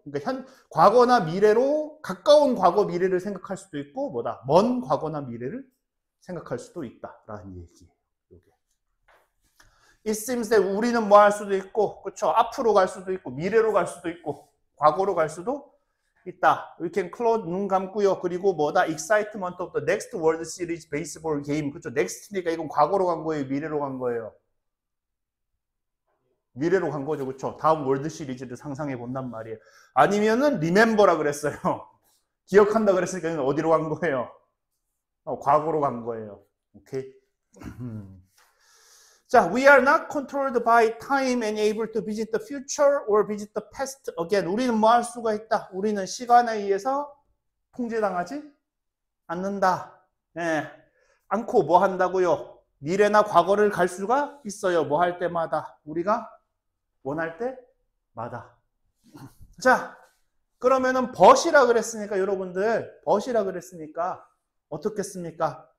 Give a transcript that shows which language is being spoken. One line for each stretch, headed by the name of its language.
Korean: 그러니까 과거나 미래로 가까운 과거 미래를 생각할 수도 있고 뭐다? 먼 과거나 미래를 생각할 수도 있다라는 얘기예요. 요게.
English: It seems that
Korean: 우리는 뭐 할 수도 있고, 그렇죠? 앞으로 갈 수도 있고, 미래로 갈 수도 있고, 과거로 갈 수도 있다.
English: We can close
Korean: 눈 감고요. 그리고 뭐다?
English: Excitement of the next World Series baseball game.
Korean: 그렇죠? Next니까 이건 과거로 간 거예요, 미래로 간 거예요. 미래로 간 거죠, 그렇죠? 다음 월드 시리즈를 상상해 본단 말이에요. 아니면은 remember라 그랬어요. 기억한다 그랬으니까 어디로 간 거예요? 과거로 간 거예요. 오케이.
English: 자, we are not controlled by time and able to visit the future or visit the past again.
Korean: 우리는 뭐 할 수가 있다? 우리는 시간에 의해서 통제당하지 않는다. 않고 뭐 한다고요? 미래나 과거를 갈 수가 있어요. 뭐 할 때마다. 우리가 원할 때마다. 자, 그러면은 벗이라 그랬으니까 여러분들 벗이라 그랬으니까 어떻겠습니까?